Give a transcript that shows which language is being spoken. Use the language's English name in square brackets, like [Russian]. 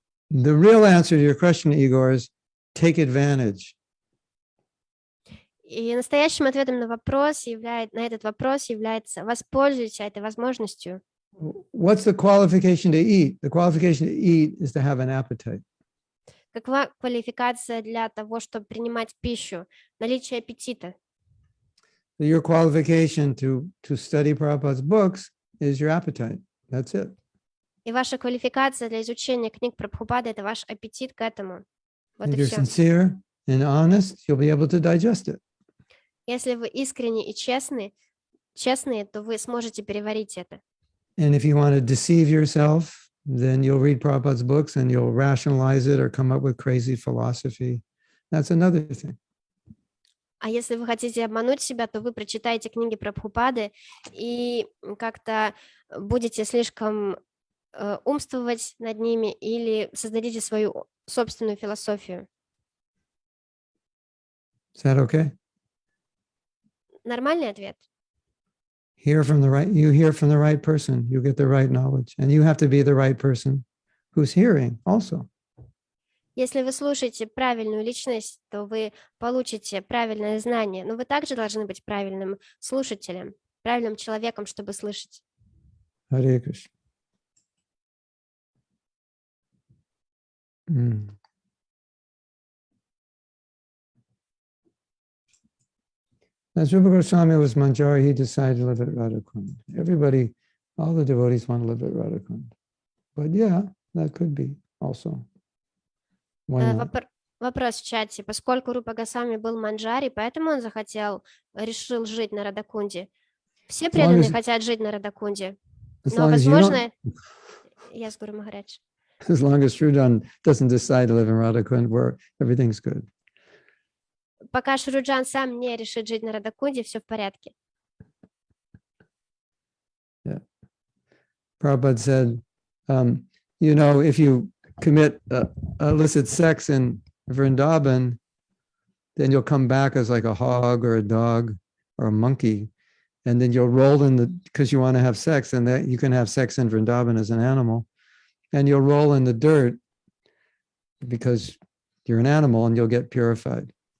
[English] The real answer to your question, Igor, is take advantage. [Russian] И настоящим ответом на этот вопрос является воспользуйтесь этой возможностью. [English] What's the qualification to eat? The qualification to eat is to have an appetite. [Russian] Какова квалификация для того, чтобы принимать пищу? Наличие аппетита. [English] Your qualification to study Prabhupada's books is your appetite. That's it. [Russian] И ваша квалификация для изучения книг Прабхупады – это ваш аппетит к этому. Вот [English] If [Russian] и [English] you're [Russian] все. [English] sincere and honest, you'll be able to digest it. [Russian] Если вы искренне и честные, то вы сможете переварить это. [English] And if you want to deceive yourself, then you'll read Prabhupada's books and you'll rationalize it or come up with crazy philosophy. That's another thing. [Russian] А если вы хотите обмануть себя, то вы прочитаете книги Прабхупады и как-то будете слишком умствовать над ними или создадите свою собственную философию. [English] Is that okay? [Russian] Нормальный ответ? [English] You hear from the right person, you get the right knowledge, and you have to be the right person who's hearing also. [Russian] Если вы слушаете правильную личность, то вы получите правильное знание, но вы также должны быть правильным слушателем, правильным человеком, чтобы слышать. [English] Hare Krishna. As Rupa Goswami was Manjari, he decided to live at Radhakund. Everybody, all the devotees want to live at Radhakund. But yeah, that could be also. Why not? [Russian] Вопрос в чате. Поскольку Рупа Госвами был манджари, поэтому он решил жить на Радакунде. Все преданные хотят жить на Радакунде. Но, возможно, [English] yes, [Russian] Guru Maharaj. [English] As long as Shrudan doesn't decide to live in Radhakund, where everything's good. [Russian] Пока Шруджан сам не решит жить на Радакунде, все в порядке. [English] Yeah. Prabhupada said, if you commit illicit sex in Vrindavan, then you'll come back as like a hog or a dog or a monkey, and then you'll roll because you want to have sex, and that you can have sex in Vrindavan as an animal, and you'll roll in the dirt because you're an animal and you'll get purified.